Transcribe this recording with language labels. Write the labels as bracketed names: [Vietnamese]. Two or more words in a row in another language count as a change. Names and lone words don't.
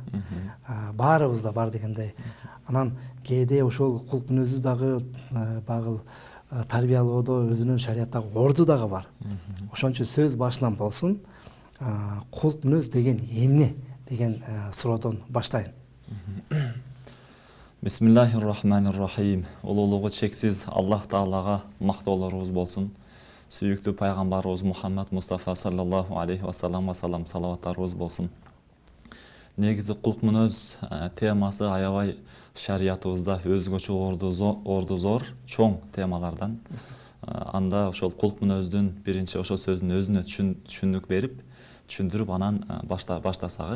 [Kyrgyz] Баарыбызда бар дегендей. Анан кээде ошол кулк мүнөзү дагы багыл тарбиялоодо өзүнүн шариаттагы орду дагы бар. Ошон үчүн сөз башынан болсун. Кулк мүнөз деген эмне деген суроодон баштайын. [Arabic] بسم الله الرحمن الرحيم. [Kyrgyz] Улуулугу чексиз Аллах Таалага мактоолорубуз болсун. Сүйүктүү пайгамбарыбыз Мухаммад Мустафа [Arabic] صلى الله عليه وسلم [Kyrgyz] салаваттарыбыз болсун. Негизи кулк мүнөз темасы аябай шариятыбызда өзгөчө орду зор, чоң темалардан. Анда ошол кулк мүнөздүн биринчи ошол сөздүн өзүнө түшүндүк берип, түшүндүрүп анан баштасагы.